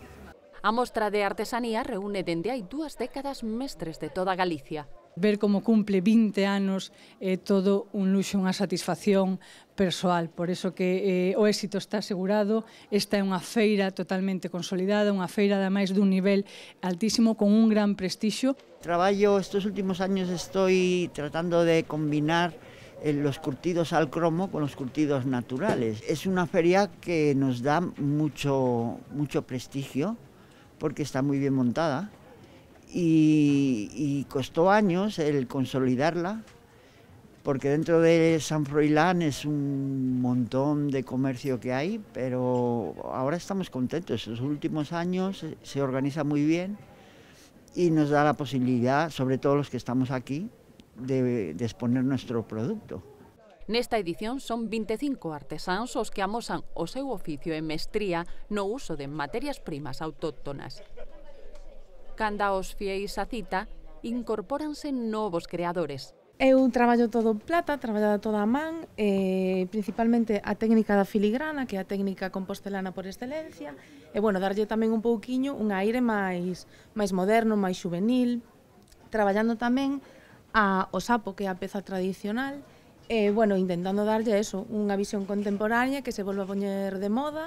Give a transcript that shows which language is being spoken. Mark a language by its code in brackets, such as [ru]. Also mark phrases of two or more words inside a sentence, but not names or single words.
[gl] A mostra de artesanía reúne dende hai 2 décadas mestres de toda Galicia. Ver como cumple 20 anos é todo un luxo, unha satisfacción persoal. Por iso que o éxito está asegurado. Esta é unha feira totalmente consolidada, unha feira ademais dun nivel altísimo, con un gran prestixio. [es] Traballo estos últimos años, estoy tratando de combinar los curtidos al cromo con los curtidos naturales. Es una feria que nos da mucho prestigio porque está muy bien montada. Y costó años el consolidarla, porque dentro de San Froilán es un montón de comercio que hay, pero ahora estamos contentos. En los últimos años se organiza muy bien y nos da la posibilidad, sobre todo los que estamos aquí, de exponer nuestro producto. [gl] Nesta edición son 25 artesáns os que amosan o seu oficio e mestría no uso de materias primas autóctonas. Canda os fieis a cita, incorpóranse novos creadores. Eu traballo todo en plata, traballada toda a man, principalmente a técnica da filigrana, que é a técnica compostelana por excelencia, e, bueno, darlle tamén un pouquiño un aire máis moderno, máis juvenil, traballando tamén o sapo, que é a peza tradicional, bueno, intentando darlle eso, unha visión contemporánea que se volva a poñer de moda.